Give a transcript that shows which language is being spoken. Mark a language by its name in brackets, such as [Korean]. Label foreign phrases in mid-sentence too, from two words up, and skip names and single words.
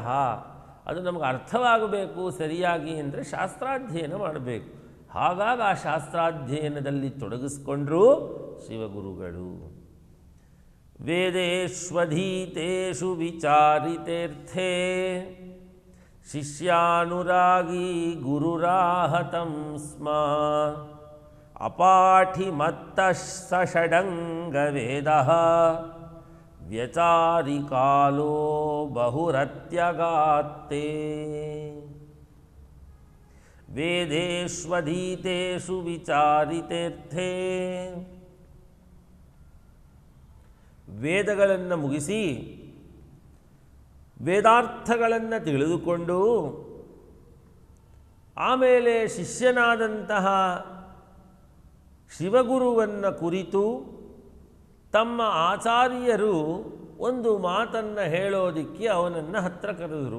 [Kannada] ಅದು ನಮಗೆ ಅರ್ಥವಾಗಬೇಕು ಸರಿಯಾಗಿ ಅಂದರೆ ಶಾಸ್ತ್ರಾಧ್ಯಯನ ಮಾಡಬೇಕು. ಹಾಗಾಗಿ ಆ ಶಾಸ್ತ್ರಾಧ್ಯಯನದಲ್ಲಿ ತೊಡಗಿಸ್ಕೊಂಡ್ರು ಶಿವಗುರುಗಳು. [Sanskrit] ವೇದೇಶ್ವಧೀತೇಷು ವಿಚಾರಿತೇರ್ಥೇ ಶಿಷ್ಯಾನುರಾಗಿ ಗುರುರಾಹತಂ ಸ್ಮ ಅಪಾಠಿ ಮತ್ತಃ ಸ ಷಡಂಗವೇದಃ ವ್ಯಚಾರಿ ಕಾಲೋ ಬಹುರತ್ಯಗಾತ್ತೆ ವೇದೇಷ್ವಧೀತೇಷು ವಿಚಾರಿತೇರ್ಥೇ [Kannada] ವೇದಗಳನ್ನು ಮುಗಿಸಿ ವೇದಾರ್ಥಗಳನ್ನು ತಿಳಿದುಕೊಂಡು ಆಮೇಲೆ ಶಿಷ್ಯನಾದಂತಹ ಶಿವಗುರುವನ್ನು ಕುರಿತು ತಮ್ಮ ಆಚಾರ್ಯರು ಒಂದು ಮಾತನ್ನು ಹೇಳೋದಕ್ಕೆ ಅವನನ್ನು ಹತ್ತಿರ ಕರೆದರು.